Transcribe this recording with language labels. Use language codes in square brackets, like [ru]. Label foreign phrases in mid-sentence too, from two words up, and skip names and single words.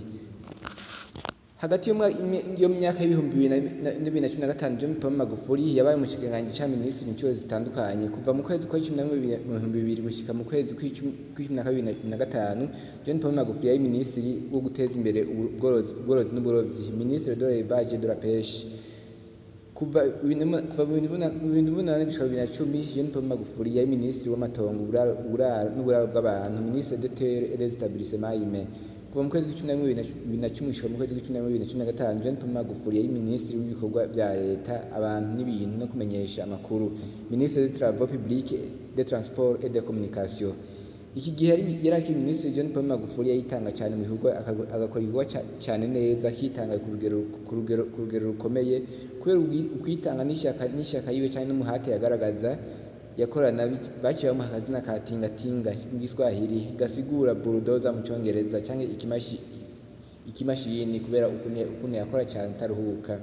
[rn] Hagati yo myaka y'2015, John Pombe Magufuli yabaye umushikiranganji ca minisitiri incuro zitandukanye. Kuva mu kwezi kwa 12 gushika mu kwezi kwa 12 John Pombe Magufuli yari minisitiri wo guteza imbere ubworozi n'uburovyi, [fr] ministre de l'élevage et de la pêche. [rn] Kuva 2008 gushika 2010, John Pombe Magufuli yari minisitiri w'amatongo, n'uburaro bw'abantu, [fr] ministre de terre et des établissements humains. [rn] Kuva mu kwezi kwa 2010 gushika mu kwezi kwa 2015, John Pombe Magufuli yari minisitiri w'ibikorwa vya leta, abantu n'ibintu no kumenyesha amakuru, [fr] ministre des travaux publics, des transports et des communications. [rn] Iki gihe yari akiri minisitiri, John Pombe Magufuli yayitanga cyane mu bikorwa, agakora ibikorwa cyane neza, akitanga ku rugero rukomeye, kubera ukwitanga n'ishyaka yiwe cyane n'umuhate yagaragaza. Yakorana baciye bamuha akazina ka tingatinga mu Giswahili gasigura bulldozer mu Congereza canke ikimashini, kubera ukuntu yakora cyane ataruhuka.